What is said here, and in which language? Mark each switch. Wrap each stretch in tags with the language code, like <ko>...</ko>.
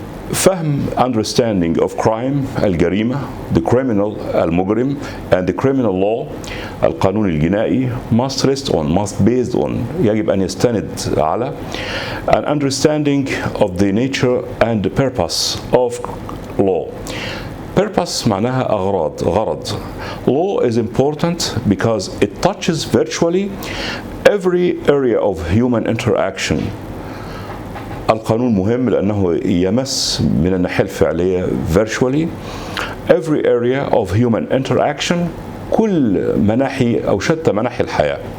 <en>فهم understanding of crime الجريمة, the criminal المجرم, and the criminal law القانون الجنائي must rest on, must based on,</en> <ar>يجب أن يستند على</ar> <en>an understanding of the nature and the purpose of law.</en> <ar>Purpose معناها أغراض, غرض.</ar> <en>Law is important because it touches virtually every area of human interaction.</en> <ar>القانون مهم لأنه يمس من الناحية الفعلية</ar> <en>virtually every area of human interaction،</en> <ar>كل مناحي أو شتى مناحي الحياة.</ar>